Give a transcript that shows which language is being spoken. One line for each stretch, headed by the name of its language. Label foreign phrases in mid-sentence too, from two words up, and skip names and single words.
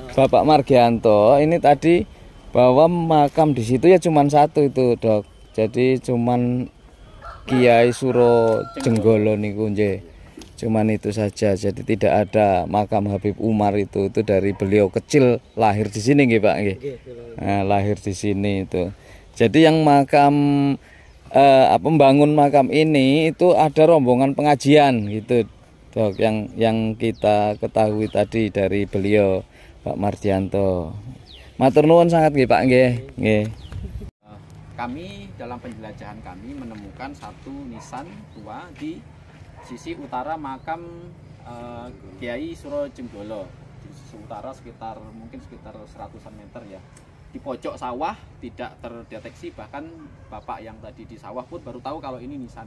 Indonesian: Bapak Margianto. Ini tadi bahwa makam di situ ya cuman satu itu, Dok. Jadi cuman Kiai Suro Jenggolo
Javanese: niku nggih.
Indonesian: Cuman itu saja. Jadi tidak ada makam Habib Umar itu dari beliau kecil lahir di sini
Javanese: nggih, Pak nggih.
Indonesian: Nah, lahir di sini itu. Jadi yang makam pembangun makam ini itu ada rombongan pengajian gitu, Dok, yang kita ketahui tadi dari beliau Pak Margianto.
Javanese: Matur nuwun sangat nggih, Pak nggih.
Indonesian: Nggih. Kami dalam penjelajahan kami menemukan satu nisan tua di sisi utara makam Kiai Suro Jenggolo. Di sisi utara sekitar 100-an meter ya. Di pojok sawah tidak terdeteksi, bahkan bapak yang tadi di sawah pun baru tahu kalau ini nisan.